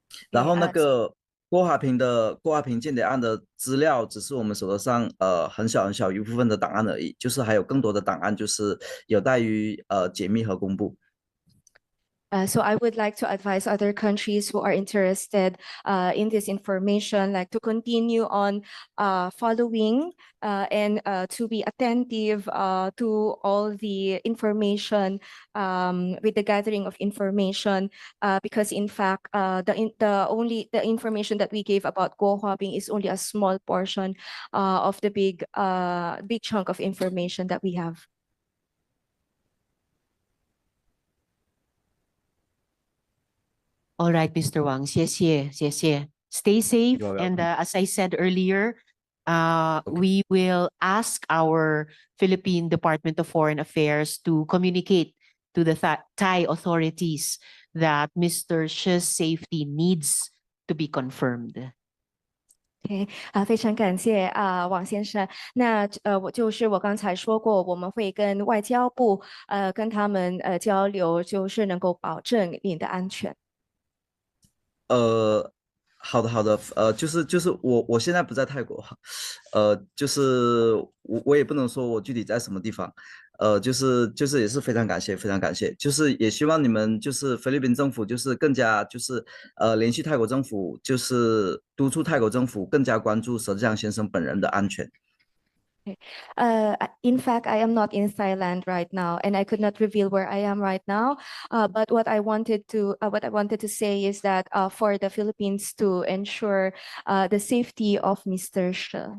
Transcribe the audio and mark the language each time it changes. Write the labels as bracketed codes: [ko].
[zh] 然后那个郭华平间谍案的资料只是我们手头上很小一部分的档案而已，就是还有更多的档案就是有待于解密和公布。 [en] So I would like to advise other countries who are interested in this information, like to continue on following and to be attentive to all the information with the gathering of information, because in fact the information that we gave about Guo Huabing is only a small portion of the big chunk of information that we have. All right, Mr. Wang. [zh] 谢谢, 谢谢. [en] Stay safe. You're And welcome. as I said earlier, we will ask our Philippine Department of Foreign Affairs to communicate to the Thai authorities that Mr. Shi's safety needs to be confirmed. [zh] OK，非常感谢王先生。那我刚才说过，我们会跟外交部跟他们交流，就是能够保证您的安全。好的，就是我现在不在泰国，就是我也不能说我具体在什么地方，就是也是非常感谢，就是也希望你们就是菲律宾政府就是更加就是联系泰国政府，就是督促泰国政府更加关注佘志强先生本人的安全。 [en] In fact, I am not in Thailand right now, and I could not reveal where I am right now. But what I wanted to say is that for the Philippines to ensure the safety of Mr. Shi.